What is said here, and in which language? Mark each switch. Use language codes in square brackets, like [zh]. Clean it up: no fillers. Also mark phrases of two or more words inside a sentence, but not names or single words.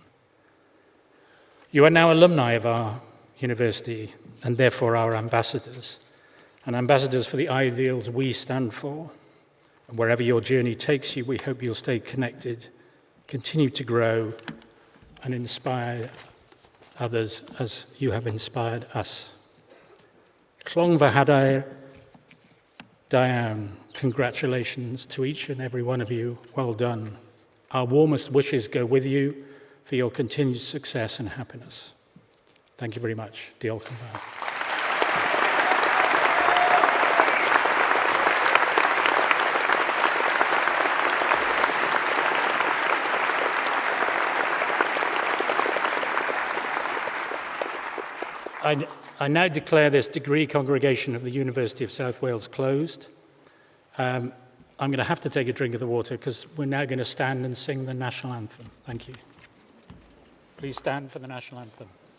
[en] You are now alumni of our university and therefore our ambassadors, and ambassadors for the ideals we stand for. And wherever your journey takes you, we hope you'll stay connected, continue to grow, and inspire others as you have inspired us. [cy] Clong fy hadair, da iawn. [en] Congratulations to each and every one of you. Well done. Our warmest wishes go with you for your continued success and happiness. Thank you very much. [cy] Diolch yn fawr. [en] I now declare this degree congregation of the University of South Wales closed. I'm going to have to take a drink of the water because we're now going to stand and sing the national anthem. Thank you. Please stand for the national anthem.